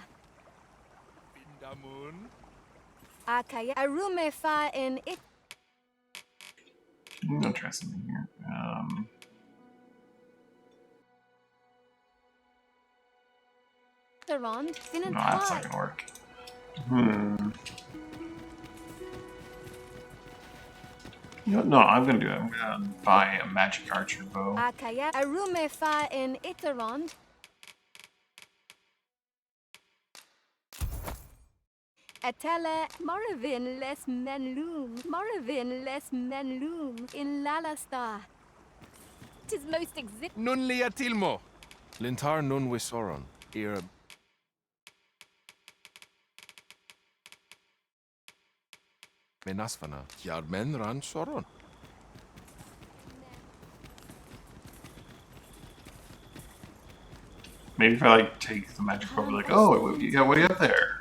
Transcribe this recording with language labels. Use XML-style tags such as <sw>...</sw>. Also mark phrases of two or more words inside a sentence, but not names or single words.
<en>Vindamun. Akaya Arume fa in it. I'm gonna try something here. Iterond. No, that's not gonna work. You know what? No, I'm gonna do it. I'm gonna buy a magic archer bow. Akaya Arume fa in Iterond. Atele Moravin les Menloom. Moravin les Menloom in Lalasta. Tis most exit. Nun lia tilmo. Lintar nun wisoron. Ira. Menasfana. Yarmen ran soron. Maybe if I like take the magic bow, like, oh, what do you have there?</en>